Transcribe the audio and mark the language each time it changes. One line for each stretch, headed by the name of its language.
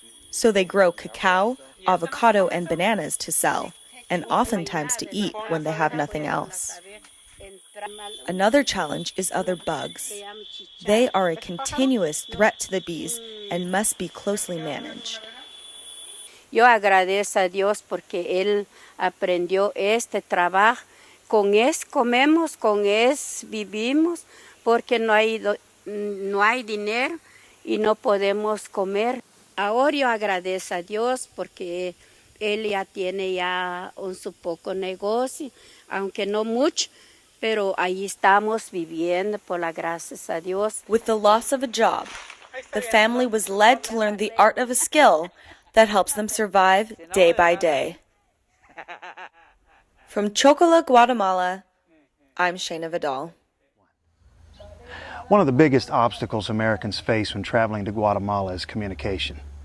English: So they grow cacao, avocado, and bananas to sell, and oftentimes to eat when they have nothing else. Another challenge is other bugs. They are a continuous threat to the bees and must be closely managed.
Spanish: Yo agradezco a Dios porque Él aprendió este trabajo. Con es comemos, con es vivimos, porque no hay dinero y no podemos comer. Ahora yo agradezco a Dios porque Él ya tiene su poco negocio, aunque no mucho, pero ahí estamos viviendo por la gracias a Dios.
English: With the loss of a job, the family was led to learn the art of a skill that helps them survive day by day. From Chocola, Guatemala, I'm Shayna Vidal. One of the biggest obstacles Americans face when traveling to Guatemala is communication.